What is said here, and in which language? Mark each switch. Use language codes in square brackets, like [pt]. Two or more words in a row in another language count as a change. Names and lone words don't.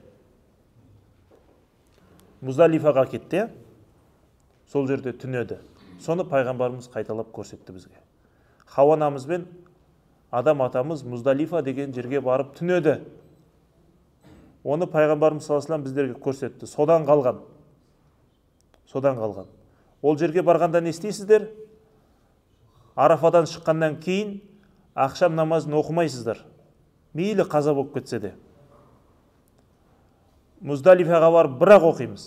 [kk] Муздалифаға кетті, сол жерде түнеді. Соны пайғамбарымыз қайталап көрсетті бізге. Хауа анамыз бен Адам атамыз Муздалифа деген жерге барып түнеді. Оны пайғамбарымыз [ar] صلى الله عليه وسلم [kk] біздерге көрсетті. Содан қалған. Ол жерге барғанда не істейсіздер? Арафадан шыққаннан кейін ақшам намазын оқымайсыздар. Мейлі қаза болып кетсе де. Муздалифаға барып бірақ оқимыз.